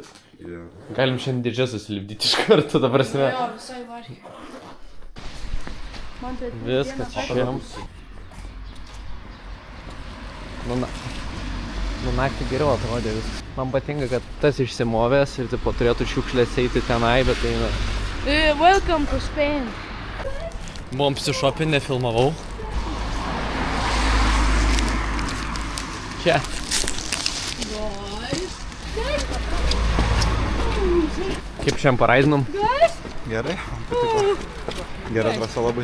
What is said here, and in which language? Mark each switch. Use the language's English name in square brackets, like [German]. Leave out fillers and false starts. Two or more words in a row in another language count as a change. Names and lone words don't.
[Lithuanian] Galim šiandien dėžes susilipdyti iš karto, dabar prasme. Jo, visai vargiai. Viskas išėjams. Nu naktį geriau atrodė viskas. Man patinka, kad tas išsimovęs ir tipo turėtų šiukšlės eiti tenai, bet tai ne. [English] Welcome to Spain. [Lithuanian] Buvom apsišopinę, filmavau. Čia. Kaip šiandien paraidinom? Gerai, man patiko. Gera drąsa labai.